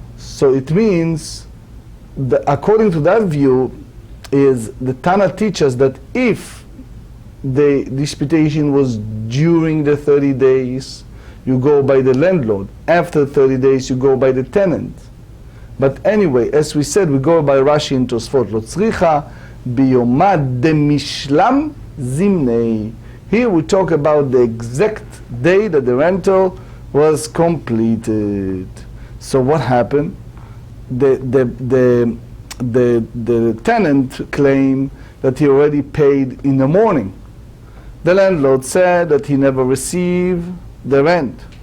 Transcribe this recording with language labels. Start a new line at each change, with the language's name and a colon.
English: So it means, according to that view, is the Tana teaches that if the disputation was during the 30 days, you go by the landlord. After 30 days, you go by the tenant. But anyway, as we said, we go by Rashi and Tosfot.
Aramaic: לא צריכה ביומא דמשלם זימני.
English: Here we talk about the exact day that the rental was completed. So what happened? The tenant claimed that he already paid in the morning. The landlord said that he never received the rent.